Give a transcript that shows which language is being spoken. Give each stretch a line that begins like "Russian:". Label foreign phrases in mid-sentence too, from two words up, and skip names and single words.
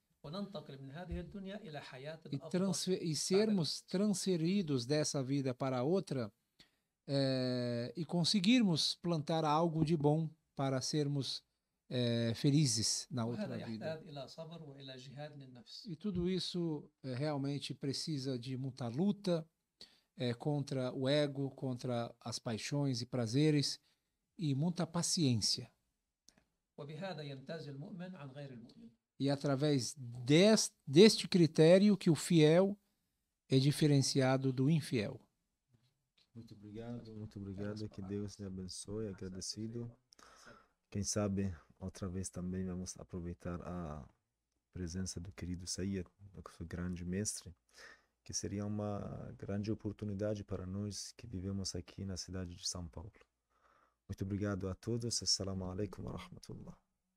Portuguese: e sermos transferidos dessa vida para a outra e conseguirmos plantar algo de bom para sermos felizes na outra vida. E tudo isso realmente precisa de muita luta, contra o ego, contra as paixões e prazeres, e muita paciência.
Arabic: وبهذا يمتاز المؤمن عن غير المؤمن.
Portuguese: E através deste critério que o fiel é diferenciado do infiel. Muito obrigado, que Deus te abençoe, agradecido. Quem sabe outra vez também vamos aproveitar a presença do querido Said, nosso grande mestre, que seria uma grande oportunidade para nós que vivemos aqui na cidade de São Paulo. Muito obrigado a todos.
Arabic: السلام عليكم ورحمة الله.